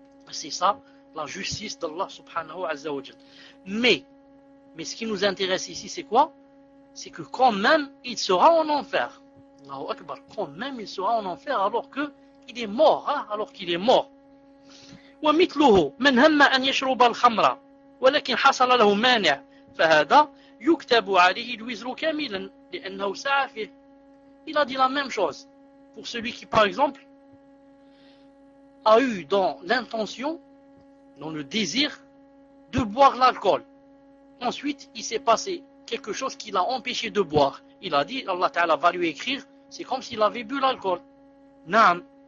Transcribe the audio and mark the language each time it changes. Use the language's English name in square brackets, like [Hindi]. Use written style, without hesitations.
[French] C'est ça, la justice d'Allah subhanahu wa ta'ala. Mais ce qui nous intéresse ici, c'est quoi? C'est que quand même, il sera en enfer. Allahu Akbar. Quand même, il sera en enfer alors qu'il est mort. Hein? Alors qu'il est mort. [Arabic] Wa mitluhu man hamma an yashrub al-khamra. ولكن حصل له مانع فهذا يكتب عليه الوزر كاملا لأنه سعى فيه. [French] Il a dit la même chose pour celui qui, par exemple, a eu dans l'intention, dans le désir, de boire l'alcool. Ensuite, il s'est passé quelque chose qui l'a empêché de boire. Il a dit, Allah Ta'ala va lui écrire, c'est comme s'il avait bu l'alcool. Naam.